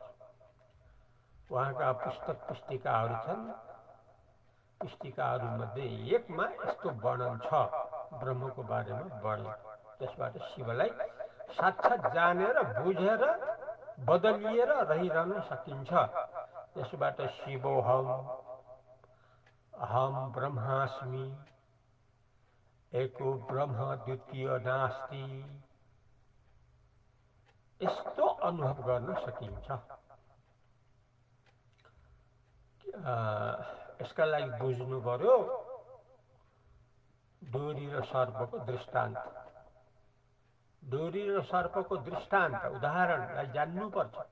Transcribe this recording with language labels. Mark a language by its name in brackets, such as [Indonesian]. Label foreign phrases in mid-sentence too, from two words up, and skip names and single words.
[Nepali] उहाँका पुस्तक पुस्तिकाहरू छन्। पुस्तिकाहरूमध्ये एकमा यस्तो वर्णन छ, ब्रह्मको बारेमा वर्णन। त्यसबाट शिवलाई साक्षात् जानेर बुझेर बदलिएर रहिरहन सकिन्छ। [Sanskrit] त्यसबाट शिवोहम, अहम ब्रह्मास्मि, एको ब्रह्म द्वितीय नास्ति, [Nepali] यस्तो अनुभव गर्न सकिन्छ। यसका लागि बुझ्नु पर्यो डोरी र सर्पको दृष्टान्त। डोरी र सर्पको दृष्टान्त उदाहरणलाई जान्नुपर्छ।